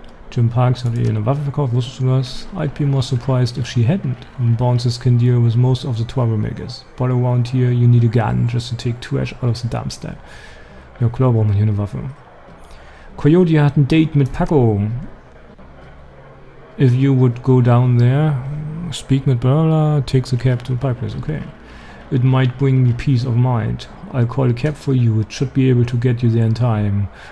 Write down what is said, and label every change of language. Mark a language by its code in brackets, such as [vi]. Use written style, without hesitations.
[de] Jim Parks hat ihr eine Waffe verkauft, wusstest du das? [en] I'd be more surprised if she hadn't. Bounces can deal with most of the troublemakers. But around here you need a gun just to take trash out of the dumpster. [de] Ja klar braucht man hier eine Waffe. Coyote hat ein Date mit Paco. [en] If you would go down there, speak mit blah blah, take the cab to the pike place, okay. It might bring me peace of mind. I'll call a cab for you, it should be able to get you there in time.